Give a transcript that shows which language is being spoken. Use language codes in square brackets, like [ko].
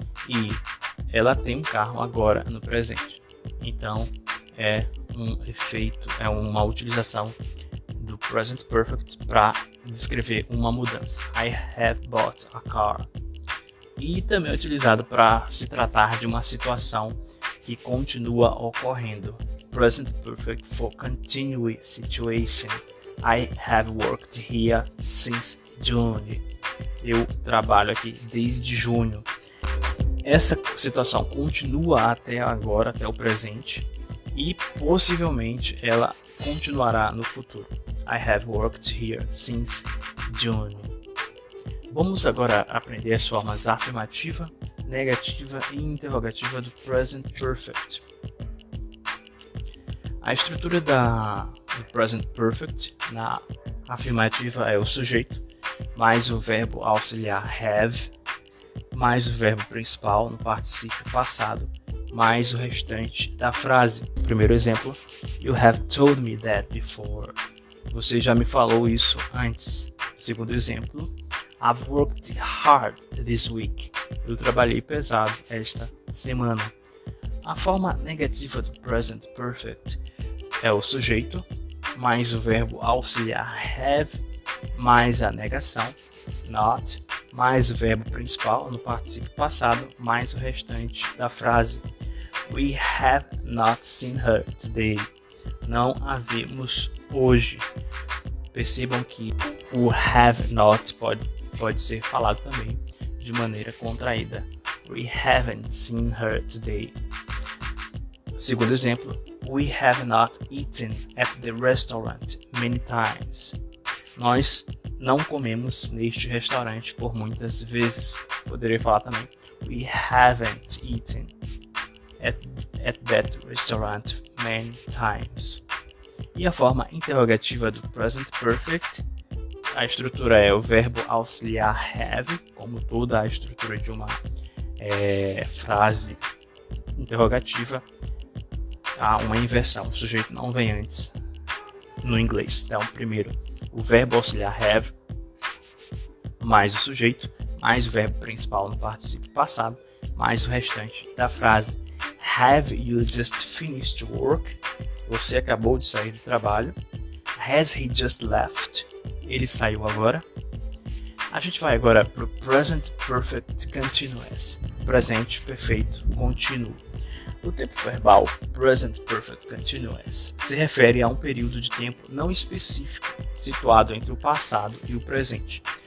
[pt] E ela tem um carro agora no presente. Então, é um efeito, é uma utilização do present perfect para descrever uma mudança. [en] I have bought a car. [pt] E também é utilizado para se tratar de uma situação que continua ocorrendo. [en] Present perfect for continuing situation. I have worked here since June. [pt] Eu trabalho aqui desde junho. Essa situação continua até agora, até o presente, e possivelmente ela continuará no futuro. [en] I have worked here since June. [pt] Vamos agora aprender as formas afirmativa, negativa e interrogativa do present perfect. A estrutura do present perfect na afirmativa é o sujeito, mais o verbo auxiliar have, mais o verbo principal no particípio passado, mais o restante da frase. Primeiro exemplo, [en] you have told me that before. [pt] Você já me falou isso antes. Segundo exemplo, [en] I've worked hard this week. [pt] Eu trabalhei pesado esta semana. A forma negativa do present perfect é o sujeito, mais o verbo auxiliar have, mais a negação, not, mais o verbo principal no particípio passado, mais o restante da frase. [en] We have not seen her today. [pt] Não a vimos hoje. Percebam que o have not pode ser falado também de maneira contraída. [en] We haven't seen her today. [pt] Segundo exemplo, [en] we have not eaten at the restaurant many times. [pt] Nós não comemos neste restaurante por muitas vezes. Poderia falar também, [en] we haven't eaten at that restaurant many times. [pt] E a forma interrogativa do present perfect, a estrutura é o verbo auxiliar have, como toda a estrutura de uma frase interrogativa. Há uma inversão, o sujeito não vem antes no inglês. Então, primeiro, o verbo auxiliar have, mais o sujeito, mais o verbo principal no particípio passado, mais o restante da frase. [en] Have you just finished work? [pt] Você acabou de sair do trabalho. [en] Has he just left? [pt] Ele saiu agora. A gente vai agora para o Present Perfect Continuous, presente perfeito contínuo. O tempo verbal Present Perfect Continuous se refere a um período de tempo não específico, situado entre o passado e o presente.